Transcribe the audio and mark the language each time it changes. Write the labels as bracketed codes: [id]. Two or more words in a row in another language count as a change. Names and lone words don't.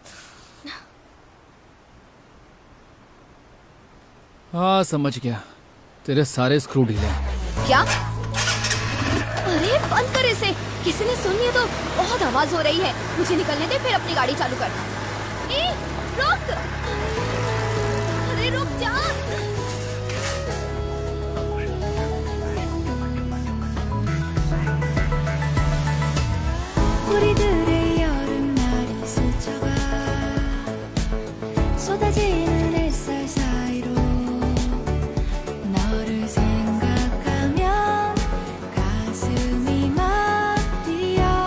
[hi] हाँ समझ गया, तेरे सारे स्क्रू ढीले हैं। क्या? अरे बंद कर इसे, किसी ने सुन लिया तो बहुत आवाज हो रही है। मुझे निकलने दे, फिर अपनी गाड़ी चालू करना। ए, रुक! अरे रुक जा! [ko] 우리들의 여름날이 스쳐가 쏟아지는 햇살 사이로 너를 생각하면 가슴이 막 뛰어.